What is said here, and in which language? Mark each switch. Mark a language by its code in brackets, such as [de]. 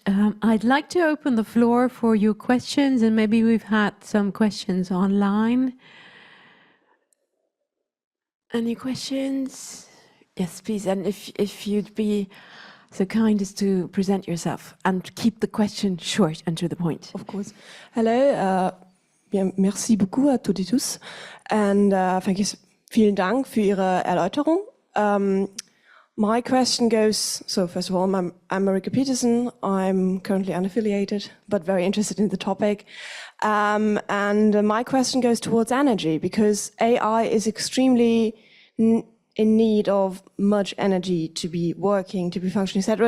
[en] I'd like to open the floor for your questions, and maybe we've had some questions online. Any questions? Yes, please. And if you'd be so kind as to present yourself and keep the question short and to the point. Of course. Hello. [fr] Bien, merci beaucoup à toutes et tous. [de] And vielen Dank für Ihre Erläuterung. [en] My question goes, so first of all, I'm Marika Peterson. I'm currently unaffiliated, but very interested in the topic. And my question goes towards energy, because AI is extremely in need of much energy to be working, to be functioning, etc.